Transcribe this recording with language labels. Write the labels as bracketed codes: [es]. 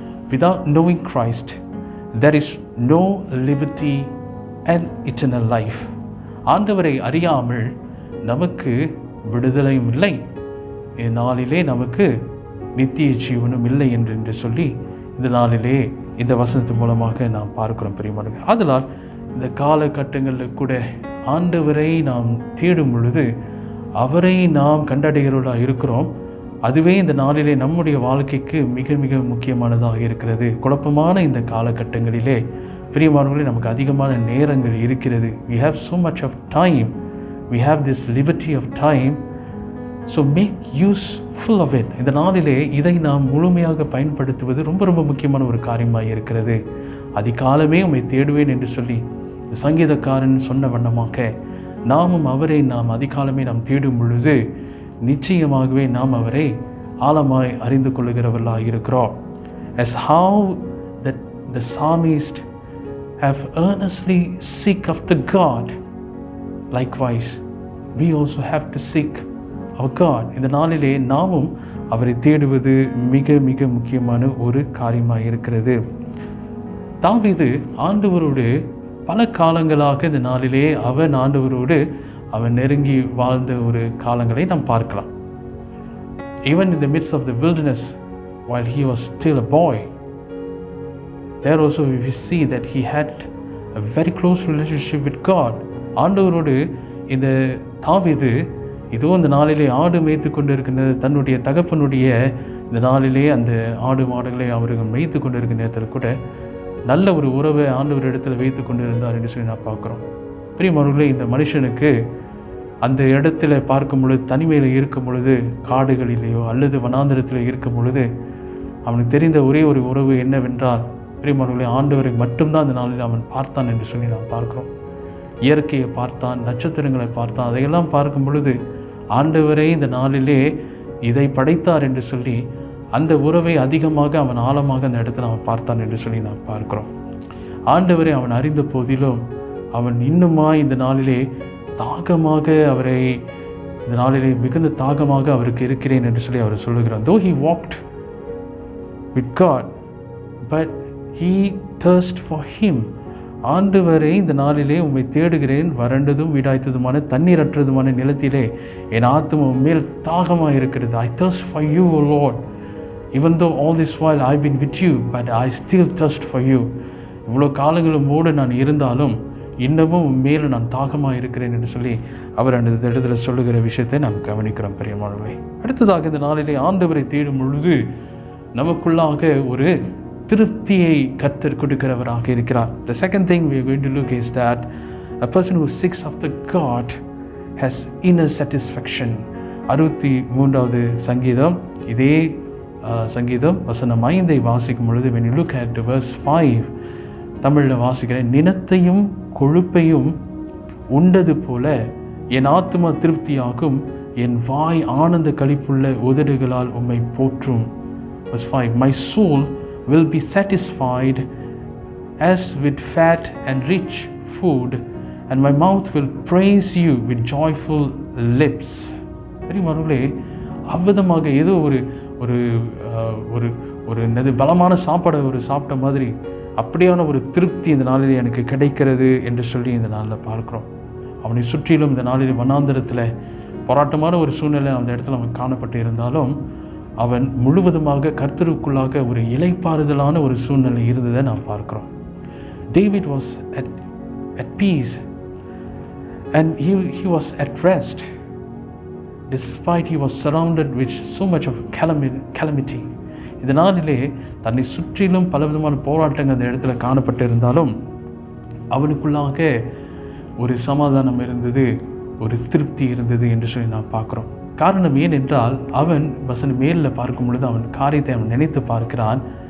[en] Without knowing Christ, there is no liberty and eternal life." [ta] ஆண்டவரை அறியாமல் நமக்கு விடுதலையும் இல்லை, இந்நாளிலே நமக்கு நித்திய ஜீவனும் இல்லை என்று சொல்லி இந்த நாளிலே இந்த வசனத்தின் மூலமாக நாம் பார்க்கிறோம். பிரியமானவர்களே, அதனால் இந்த காலகட்டங்களில் கூட ஆண்டவரை நாம் தேடும் பொழுது அவரை நாம் கண்டடைகிறவர்களாக இருக்கிறோம். அதுவே இந்த நாளிலே நம்முடைய வாழ்க்கைக்கு மிக மிக முக்கியமானதாக இருக்கிறது. குழப்பமான இந்த காலகட்டங்களிலே பிரியமானவர்களே, நமக்கு அதிகமான நேரங்கள் இருக்கிறது. [en] We have so much of time. We have this liberty of time so make use full of it. [ta] இந்த நாளிலே இதை நாம் முழுமையாக பயன்படுத்துவது ரொம்ப ரொம்ப முக்கியமான ஒரு காரியமாக இருக்கிறது. அதிகாலமே உம்மை தேடுவேன் என்று சொல்லி சங்கீதக்காரன் சொன்ன வண்ணமாக நாமும் அவரை நாம் அதிகாலமே நாம் தேடும் பொழுது நிச்சயமாகவே நாம் அவரை ஆழமாய் அறிந்து கொள்ளுகிறவர்களாக இருக்கிறோம். [en] As how that the psalmist have earnestly seek after God, likewise we also have to seek our God. [ta] இந்த நாளிலே நாமும் அவரை தேடுவது மிக மிக முக்கியமான ஒரு காரியமாக இருக்கிறது. தாவீது ஆண்டவரோடு பல காலங்களாக இந்த நாளிலே அவன் ஆண்டவரோடு அவன் நெருங்கி வாழ்ந்த ஒரு காலங்களை நாம் பார்க்கலாம். [en] Even in the midst of the wilderness, while he was still a boy, there also we see that he had a very close relationship with God. [ta] ஆண்டவரோடு இந்த தாவீது இதோ இந்த நாளிலே ஆடு மேய்த்து கொண்டு இருக்கின்ற தன்னுடைய தகப்பனுடைய இந்த நாளிலே அந்த ஆடு மாடுகளை அவர்கள் மேய்த்து கொண்டு இருக்கிற நேரத்தில் கூட நல்ல ஒரு உறவை ஆண்டவர் இடத்துல வைத்து கொண்டு இருந்தார் என்று சொல்லி நான் பார்க்குறோம். பிரியமானவர்களே, இந்த மனுஷனுக்கு அந்த இடத்துல பார்க்கும் பொழுது, தனிமையில் இருக்கும் பொழுது, காடுகளிலேயோ அல்லது வனாந்திரத்தில் இருக்கும் பொழுது அவனுக்கு தெரிந்த ஒரே ஒரு உறவு என்னவென்றால், பிரியமானவர்களே, ஆண்டவரை மட்டும்தான் அந்த நாளில் அவன் பார்த்தான் என்று சொல்லி நாம் பார்க்கிறோம். இயற்கையை பார்த்தான், நட்சத்திரங்களை பார்த்தான். அதையெல்லாம் பார்க்கும் பொழுது ஆண்டவரை இந்த நாளிலே இதை படைத்தார் என்று சொல்லி அந்த உறவை அதிகமாக அவன் ஆழமாக அந்த இடத்துல அவன் பார்த்தான் என்று சொல்லி நாம் பார்க்கிறோம். ஆண்டவரை அவன் அறிந்த போதிலும் அவன் இன்னுமா இந்த நாளிலே தாகமாக அவரை இந்த நாளிலே மிகுந்த தாகமாக அவருக்கு இருக்கிறேன் என்று சொல்லி அவர் சொல்லுகிறார். [en] Though he walked with God, but he thirst for him. [ta] ஆண்டவரை இந்த நாளிலே உம்மை தேடுகிறேன், வறண்டதும் வீடாய்த்ததுமான தண்ணீரற்றதுமான நிலத்திலே என் ஆத்துமா மேல் தாகமாக இருக்கிறது. [en] I thirst for you, O Lord. Even though all this while I've been with you, but I still thirst for you. [ta] இவ்வளோ காலங்களும் மூட நான் இருந்தாலும் இன்னமும் மேலும் நான் தாகமாக இருக்கிறேன் என்று சொல்லி அவர் அந்த இடத்துல சொல்லுகிற விஷயத்தை நாம் கவனிக்கிறோம். பிரியமானவர்களே, அடுத்ததாக இந்த நாளிலே ஆண்டவரை தேடும் பொழுது நமக்குள்ளாக ஒரு திருப்தியை கர்த்தர் கொடுக்கிறவராக இருக்கிறார். [en] The second thing we are going to look is that a person who seeks after God has inner satisfaction. [ta] 63வது சங்கீதம், இதே சங்கீதம் வசனம் 5 வாசிக்கும் பொழுது [en] when you look at verse 5, [ta] தமிழில் வாசிக்கிறேன். நினத்தையும் கொழுப்பையும் உண்டது போல என் ஆத்துமா திருப்தியாகும், என் வாய் ஆனந்த களிப்புள்ள உதடுகளால் உம்மை போற்றும். [en] Verse 5, my soul will be satisfied as with fat and rich food, and my mouth will praise you with joyful lips. [ta] பெரியமானவர்களே, அவ்விதமாக ஏதோ ஒரு ஒரு ஒரு ஒரு என்னது பலமான சாப்பாடை ஒரு சாப்பிட்ட மாதிரி அப்படியான ஒரு திருப்தி இந்த நாளில் எனக்கு கிடைக்கிறது என்று சொல்லி இந்த நாளில் பார்க்குறோம். அவனை சுற்றிலும் இந்த நாளில் வனாந்திரத்தில் போராட்டமான ஒரு சூழ்நிலை அந்த இடத்துல அவன் காணப்பட்டு இருந்தாலும் அவன் முழுவதுமாக கர்த்தருக்குள்ளாக ஒரு இளைப்பாறுதலான ஒரு சூழ்நிலை இருந்ததை நாம் பார்க்கிறோம். [en] David was at peace and he was at rest despite he was surrounded with so much of calamity. [ta] இந்த நாளிலே தன்னை சுற்றிலும் பலவிதமான போராட்டங்கள் அந்த இடத்துல காணப்பட்டு இருந்தாலும் அவனுக்குள்ளாக ஒரு சமாதானம் இருந்தது, ஒரு திருப்தி இருந்தது என்று சொல்லி நாம் பார்க்குறோம். காரணம் ஏனென்றால் அவன் வசனம் மேலில் பார்க்கும் பொழுது அவன் காரியத்தை அவன் நினைத்து பார்க்கிறான்.